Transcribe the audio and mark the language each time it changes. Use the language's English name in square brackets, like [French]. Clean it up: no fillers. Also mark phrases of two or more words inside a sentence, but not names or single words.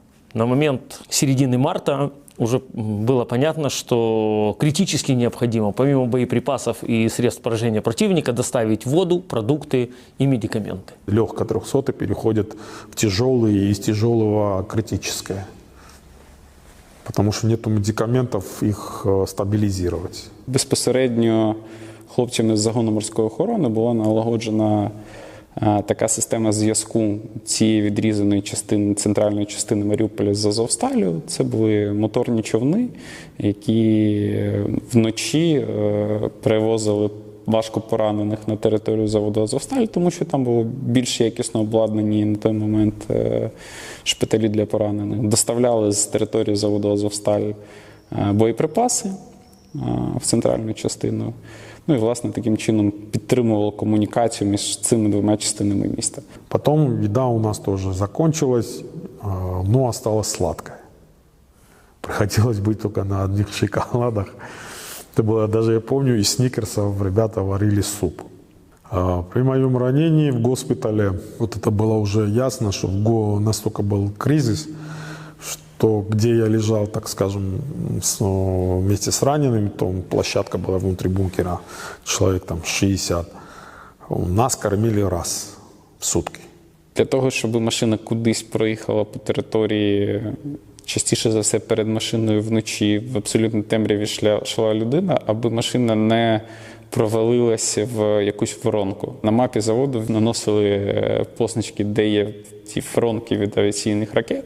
[Russian] На момент середины марта уже было понятно, что критически необходимо, помимо боеприпасов и средств поражения противника, доставить воду, продукты и медикаменты. Легко 300 переходят в тяжелые и из тяжелого критическое. [Ukrainian] Потому що нету медикаментів їх стабілізувати. Безпосередньо хлопцями з загону морської охорони була налагоджена така система зв'язку цієї відрізаної частини, центральної частини Маріуполя з Азовсталю. Це були моторні човни, які вночі перевозили важко поранених на територію заводу Азовсталь, тому що там було більш якісно обладнані на той момент шпиталі для поранених. Доставляли з території заводу Азовсталь боєприпаси в центральну частину. Ну і, власне, таким чином підтримувало комунікацію між цими двома частинами міста. [Russian] Потом еда у нас тоже закончилась, но осталась сладкая. Приходилось быть только на одних шоколадах. Это было, даже я помню, из сникерсов ребята варили суп. При моем ранении в госпитале, вот это было уже ясно, что настолько был кризис, что где я лежал, так скажем, вместе с ранеными, то площадка была внутри бункера, человек там 60. Нас кормили раз в сутки. [Ukrainian] Для того, щоб машина кудись проїхала по території, частіше за все перед машиною вночі в абсолютно темряві йшла людина, аби машина не провалилася в якусь воронку. На мапі заводу наносили позначки, де є ці воронки від авіаційних ракет.